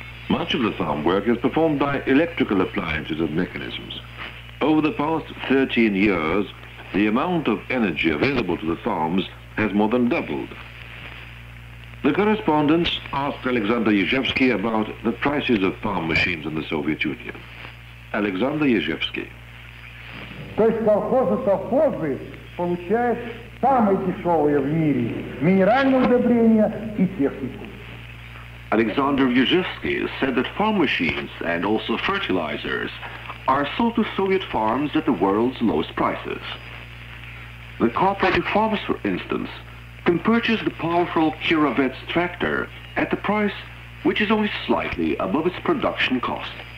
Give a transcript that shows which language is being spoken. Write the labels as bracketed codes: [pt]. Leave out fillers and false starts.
[en] Much of the farm work is performed by electrical appliances and mechanisms. Over the past 13 years, the amount of energy available to the farms has more than doubled. The correspondents asked Alexander Izhevsky about the prices of farm machines in the Soviet Union. Alexander Izhevsky. [ru] То есть колхозы получают самые дешевые в мире минеральные удобрения и технику. [en] Alexander Izhevsky said that farm machines and also fertilizers are sold to Soviet farms at the world's lowest prices. The cooperative farmers, for instance, can purchase the powerful Kirovets tractor at the price which is only slightly above its production cost.